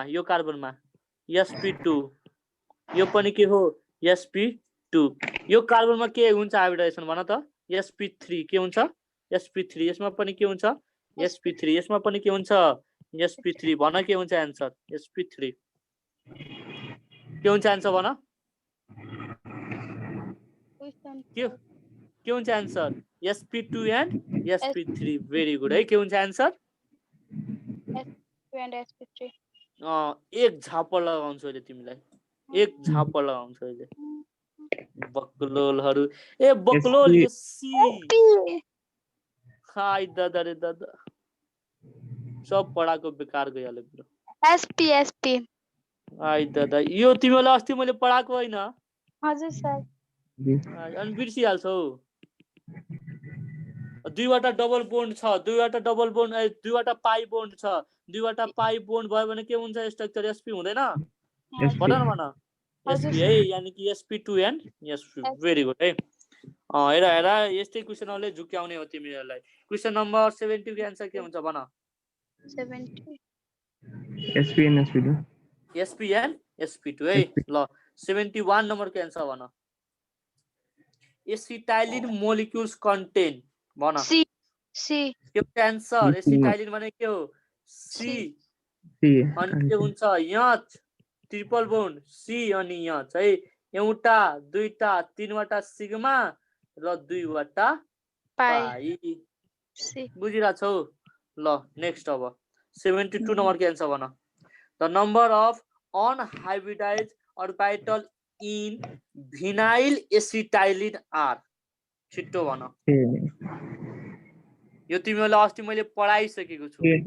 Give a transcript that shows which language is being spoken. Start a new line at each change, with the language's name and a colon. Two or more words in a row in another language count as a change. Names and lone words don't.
Nepali: sp2 यो पनि के हो sp2 यो कार्बनमा के हुन्छ हाइब्रिडाइजेसन भन त sp3 के हुन्छ sp3 यसमा पनि के हुन्छ sp3 यसमा पनि के हुन्छ sp3 भन के हुन्छ आन्सर sp3 के हुन्छ आन्सर भन के हुन्छ आन्सर
English: sp2 and sp3 very good
Nepali: है के हुन्छ आन्सर
English: sp2 and sp3
Nepali: एक झापड लगाउँछु अहिले तिमीलाई एक झापड लगाउँछु अहिले बक्लोलहरु ए बक्लोल यो सी हाय दादा रे दादा सब पढाको बेकार गइहाल्यो ब्रो
English: sp
Nepali: हाय दादा यो तिमीलाई अस्ति मैले पढाको हैन हजुर सर अनि बिर्सिहाल्छौ दुईवटा
English: double bond
Nepali: छ दुईवटा
English: pi bond
Nepali: छ दुईवटा
English: pi bond
Nepali: भयो भने के हुन्छ स्ट्रक्चर sp हुँदैन भन sp है यानी कि
English: sp2 and sp very good
Nepali: है हेरा यस्तै क्वेशनहरुले झुक्याउने हो तिमीहरुलाई
English: question number
Nepali: 70 को आन्सर के हुन्छ भन 70
English: sp and sp2 sp and sp2
Nepali: है ल 71 नम्बर को आन्सर भन
English: acetylene molecules contain
Nepali: भन
English: c
Nepali: के आन्सर एसिटाइलिन भने के हो c अनि के हुन्छ यहाँ ट्रिपल बोन्ड C अनि यहाँ है एउटा दुईटा तीनवटा सिग्मा र दुईवटा पाई बुझिरा छौ ल नेक्स्ट अब 72 नम्बर के आन्सर भन
English: the number of unhybridized orbital in vinyl acetylene are
Nepali: छिटो भन यो तिमीलाई अस्ति मैले पढाइसकेको छु